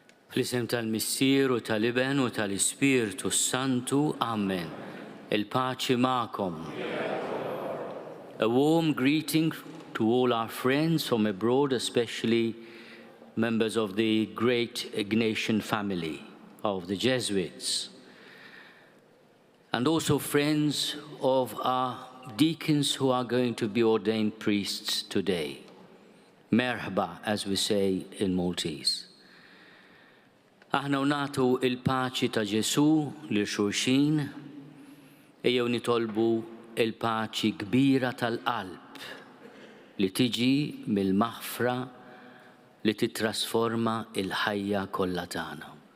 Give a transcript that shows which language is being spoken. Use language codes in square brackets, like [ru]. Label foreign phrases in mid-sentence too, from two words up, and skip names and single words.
[mt] Fl-isem tal-Missier u tal-Iben u tal-Ispirtu Santu, Amen. Il-paċi ma'kom. [en] A warm greeting to all our friends from abroad, especially members of the great Ignatian family of the Jesuits, and also friends of our deacons who are going to be ordained priests today. Merhaba, as we say in Maltese. [mt] Aħna nagħtu il-paċi ta' Ġesu lil xulxin, ejjew nitolbu il-paċi kbira tal-qalb li tiġi mill-maħfra li titrasforma il-ħajja kollha tagħna.